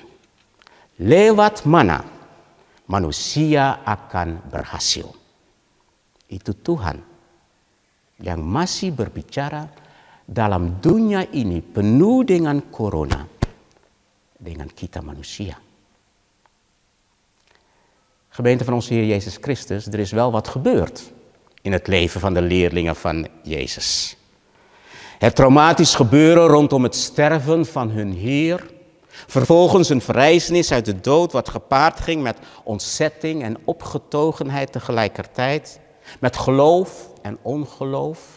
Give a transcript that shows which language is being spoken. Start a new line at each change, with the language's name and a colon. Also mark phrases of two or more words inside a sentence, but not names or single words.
Indonesian: Lewat mana manusia akan berhasil. Itu Tuhan yang masih berbicara dalam dunia ini penuh dengan corona, dengan kita manusia.
Dutch: Gemeente van onze Heer Jezus Christus, er is wel wat gebeurd in het leven van de leerlingen van Jezus. Het traumatisch gebeuren rondom het sterven van hun Heer, vervolgens een verrijzenis uit de dood wat gepaard ging met ontzetting en opgetogenheid tegelijkertijd, met geloof en ongeloof.